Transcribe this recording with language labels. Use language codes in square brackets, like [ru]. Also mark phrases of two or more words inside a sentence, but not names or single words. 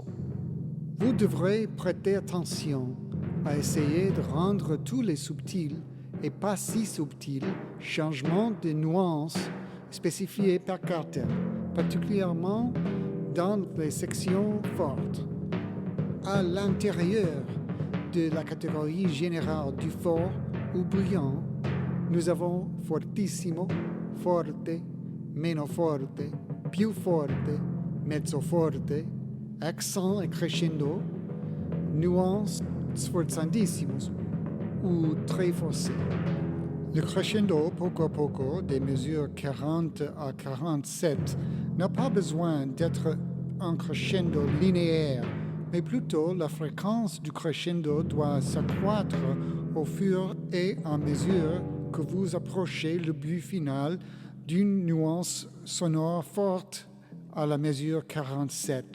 [fr] Vous devrez prêter attention à essayer de rendre tous les subtils et pas si subtils changements de nuances spécifiés par Carter, particulièrement dans les sections fortes. À l'intérieur de la catégorie générale du fort ou brillant, nous avons [it] fortissimo, forte, meno forte, più forte, mezzo forte, [fr] accent et crescendo, nuances sforzandissimus ou très forcé. Le crescendo, [it] poco a poco, [fr] des mesures 40 à 47, n'a pas besoin d'être un crescendo linéaire, mais plutôt la fréquence du crescendo doit s'accroître au fur et à mesure que vous approchez le but final d'une nuance sonore forte à la mesure 47.